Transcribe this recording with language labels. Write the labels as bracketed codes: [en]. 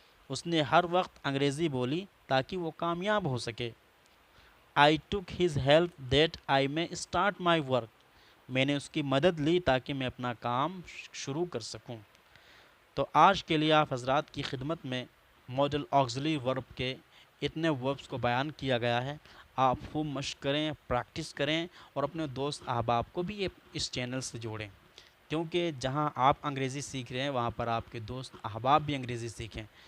[ur] اس نے ہر وقت انگریزی بولی تاکہ وہ کامیاب ہو سکے. [en] I took his help that I may start my work. [ur] میں نے اس کی مدد لی تاکہ میں اپنا کام شروع کر سکوں. تو آج کے لیے آپ حضرات کی خدمت میں ماڈل آکسیلری ورب کے اتنے وربس کو بیان کیا گیا ہے. آپ خوب مشق کریں، پریکٹس کریں اور اپنے دوست احباب کو بھی اس چینل سے جوڑیں، کیونکہ جہاں آپ انگریزی سیکھ رہے ہیں وہاں پر آپ کے دوست احباب بھی انگریزی سیکھیں.